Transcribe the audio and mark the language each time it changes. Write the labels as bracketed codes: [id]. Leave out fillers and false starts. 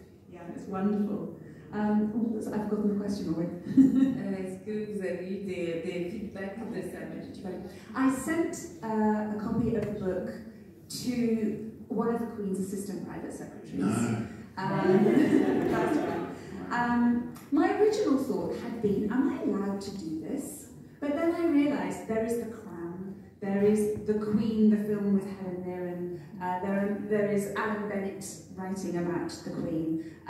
[en] Yeah, it's wonderful. I've forgotten the question already. [fr] Est-ce que vous avez eu des feedbacks de Sa Majesté? [en] I sent a copy of the book to one of the Queen's assistant private secretaries. No. My original thought had been, am I allowed to do this? But then I realised there is The Crown, there is The Queen, the film with Helen Mirren, there is Alan Bennett writing about the Queen.